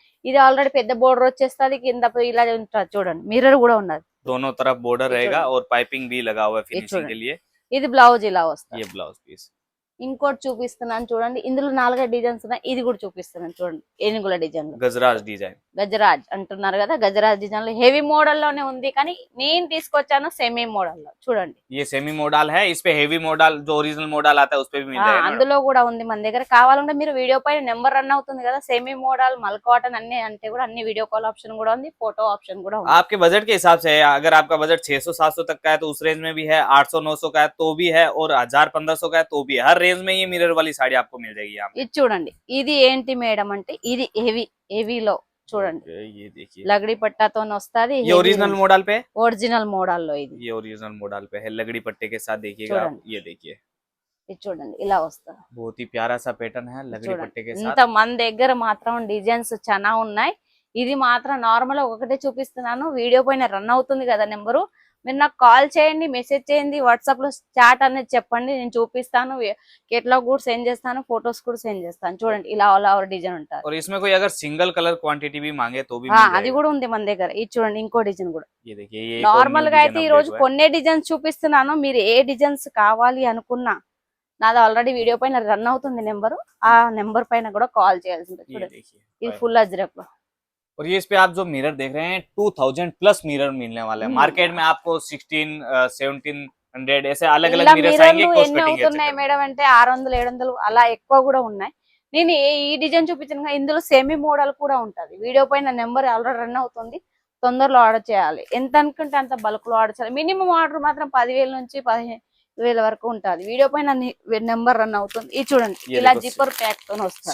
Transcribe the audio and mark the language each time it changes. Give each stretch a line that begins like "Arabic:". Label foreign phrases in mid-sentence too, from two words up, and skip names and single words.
Telugu: ఇది ఆల్రెడీ పెద్ద బోర్డర్ వచ్చేస్తుంది, కింద ఇలా ఉంటది. చూడండి మిర్రర్ కూడా ఉన్నది,
Hindi: दोनों तरफ बॉर्डर रहेगा और पाइपिंग भी लगा हुआ है फिनिशिंग के लिए।
Telugu: ఇది బ్లౌజ్ ఇలా వస్తుంది.
English: ये blouse piece
Telugu: ఇంకోటి చూపిస్తున్నాను చూడండి. ఇందులో 4 డిజైన్స్ ఉన్నాయి. ఇది కూడా చూపిస్తున్నాను చూడండి, ఏనుగుల డిజైన్,
Hindi: गजराज डिजाइन,
Telugu: గజరాజ్ అంటున్నారు కదా. గజరాజ్ డిజైన్ లో
English: heavy model
Telugu: లోనే ఉంది, కానీ నేను తీసుకొచ్చాను
English: semi model
Telugu: లో. చూడండి
Hindi: ये
English: semi model
Hindi: है, इस पे
English: heavy model
Hindi: जो
English: original model
Hindi: आता है उस पे भी मिल जाएगा।
Telugu: అందులో కూడా ఉంది మన దగ్గర. కావాలంటే మీరు వీడియో పైన నెంబర్ రన్ అవుతుంది కదా,
English: semi model,
Telugu: మల్ కాటన్ అన్ని అంటే కూడా అన్ని
English: video call option
Telugu: కూడా ఉంది,
English: photo option
Telugu: కూడా ఉంది.
Hindi: आपके बजट के हिसाब से है, अगर आपका बजट 600-700 तक का है तो उस रेंज में भी है, 800-900 का है तो भी है, और 1000-1500 का है तो भी है। हर रेंज में ये मिरर वाली साड़ी आपको मिल जाएगी यहाँ।
Telugu: ఇది చూడండి, ఇది ఏంటి మేడం అంటే ఇది హెవీలో చూడండి.
Hindi: ये देखिए
Telugu: లగడి పట్టాతో వస్తుంది.
Hindi: ये
English: original model
Hindi: पे,
English: original model
Telugu: లో ఇది.
Hindi: ये
English: original model
Hindi: पे है, लगड़ी पट्टे के साथ देखिएगा आप। ये देखिए
Telugu: ఇది చూడండి ఇలా వస్తుంది.
Hindi: बहुत ही प्यारा सा पैटर्न है, लगड़ी पट्टे के
Telugu: ఇంత
Hindi: साथ।
Telugu: మన దగ్గర మాత్రం డిజైన్స్ చాలా ఉన్నాయి. ఇది మాత్రం నార్మల్ ఒకటే చూపిస్తున్నాను. వీడియో పైన రన్ అవుతుంది కదా నెంబరు, మీరు నాకు కాల్ చేయండి, మెసేజ్ చేయండి, వాట్సాప్ లో చాట్ అనేది చెప్పండి, నేను చూపిస్తాను. కేటలాగ్ కూడా సెండ్ చేస్తాను, ఫొటోస్ కూడా సెండ్ చేస్తాను. చూడండి ఇలా
English: all over design
Telugu: ఉంటుంది.
Hindi: और इसमें कोई अगर
English: single colour quantity
Hindi: भी मांगे तो भी
Telugu: అది కూడా ఉంది మన దగ్గర. ఇది చూడండి ఇంకో డిజైన్ కూడా.
Hindi: ये देखिए ये
Telugu: నార్మల్ గా అయితే ఈ రోజు కొన్ని డిజైన్స్ చూపిస్తున్నాను. మీరు ఏ డిజైన్స్ కావాలి అనుకున్నా నాది ఆల్రెడీ వీడియో పైన రన్ అవుతుంది నెంబరు, ఆ నెంబర్ పైన కూడా కాల్ చేయాల్సి ఉంటుంది. చూడండి ఇది ఫుల్ అజ్రక్ లో.
Hindi: और ये इस पे आप जो मिरर देख रहे हैं 2000
English: plus mirror
Hindi: मिलने वाले हैं। मार्केट में आपको 1600-1700 ऐसे अलग अलग मिरर्स आएंगे।
Telugu: ఎన్ని అవుతున్నాయి మేడం అంటే 600-700 అలా ఎక్కువ కూడా ఉన్నాయి. నేను ఈ డిజైన్ చూపించిన ఇందులో
English: semi model
Telugu: కూడా ఉంటది. వీడియో పైన నెంబర్ ఆల్రెడీ రన్ అవుతుంది, తొందరలో ఆర్డర్ చేయాలి. ఎంత అనుకుంటే అంత బల్క్ లో ఆర్డర్ చేయాలి.
English: minimum order
Telugu: మాత్రం 10,000 నుంచి 15,000 వరకు ఉంటది. వీడియో పైన నెంబర్ రన్ అవుతుంది. ఇది చూడండి, ఇలా
English: zipper pack
Telugu: తో వస్తుంది.